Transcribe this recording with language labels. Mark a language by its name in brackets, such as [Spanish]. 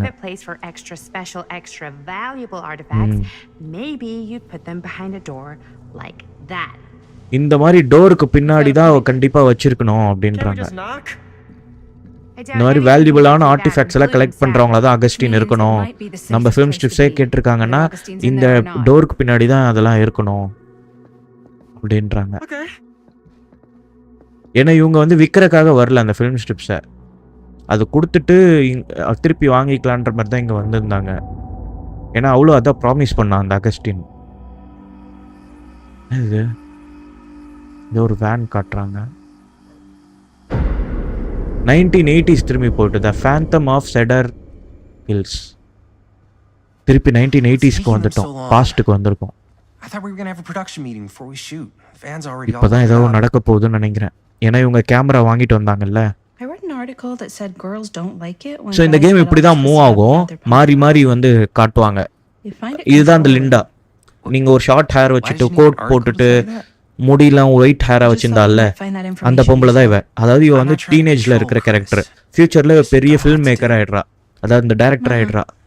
[English] private place for extra special, extra valuable artifacts, maybe you'd put them behind a door like that. [Tamil] இந்த மாதிரி டோருக்கு பின்னாடி தான் அவ கண்டிப்பா வச்சிருக்கணும் [English] Can we [Tamil] அப்படின்றாங்க. [English] just knock? [Tamil] இந்த மாதிரி வேல்யூபிளான ஆர்டிஃபேக்ட்ஸ் எல்லாம் கலெக்ட் பண்றவங்கள தான் அகஸ்டின் இருக்கணும். நம்ம ஃபிலிம் ஸ்ட்ரிப்ஸே கேட்டிருக்காங்கன்னா இந்த டோருக்கு பின்னாடி தான் அதெல்லாம் இருக்கணும் அப்படின்றாங்க. [English] Okay. [Tamil] ஏன்னா இவங்க வந்து விற்கிறக்காக வரல அந்த ஃபிலிம் ஸ்ட்ரிப்ஸை, அது கொடுத்துட்டு திருப்பி வாங்கிக்கலான்ற மாதிரி தான் இங்கே வந்திருந்தாங்க. ஏன்னா அவ்வளோ அதான் ப்ராமிஸ் பண்ணான் அந்த அகஸ்டின். இது இது ஒரு வேன் காட்டுறாங்க. 1980s திரும்பி போட்டு த ஃபேந்தம் ஆஃப் செடர் ஹில்ஸ். திருப்பி 1980ஸ்க்கு வந்துட்டோம், பாஸ்ட்டுக்கு வந்திருக்கோம். [English] I thought we were gonna have a production meeting before we shoot. Fans already all. [Tamil] இப்போதான் ஏதோ நடக்க போகுதுன்னு நினைக்கிறேன். ஏன்னா இவங்க கேமரா வாங்கிட்டு வந்தாங்கல்ல. [English] I read an article that said girls don't like it when [Tamil] so இந்த கேம் இப்படி தான் மூவ் ஆகும், மாறி மாறி வந்து காட்டுவாங்க. இதுதான் அந்த லிண்டா. நீங்கள் ஒரு ஷார்ட் ஹேர் வச்சுட்டு கோட் போட்டுட்டு முடியெல்லாம் ஒயிட் ஹேராக வச்சிருந்தால அந்த பொம்பளை தான் இவ. அதாவது இவ வந்து டீனேஜில் இருக்கிற கேரக்டர். ஃபியூச்சரில் பெரிய ஃபில்ம் மேக்கர் ஆகிடுறா, அதாவது இந்த டைரக்டர் ஆகிடுறா.